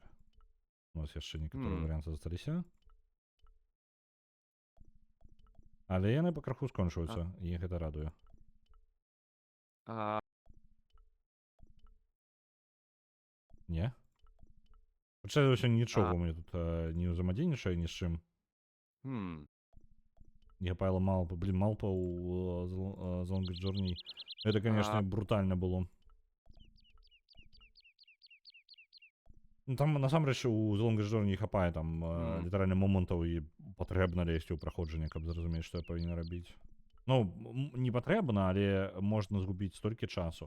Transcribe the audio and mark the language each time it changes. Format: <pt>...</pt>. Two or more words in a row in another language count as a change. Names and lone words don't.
<be>У нас яшчэ некаторыя варыянты засталіся. Але яны пакраху скончваюцца, і гэта радуе. Не? Пачалі ўсё нічога у мяне тут не ўзаемадзейнічае ні з чым. Не хапала малпа. Блин, малпа у The Longest Journey.</be> <ru>Это, конечно, брутально было.</ru> <be>Ну, там, насамрэч, у The Longest Journey не хапае там літаральна момантаў і патрэбна лезці ў праходжанне, каб зразумець, што я павінен рабіць. Ну, не патрэбна, але можна згубіць столькі часу.</be>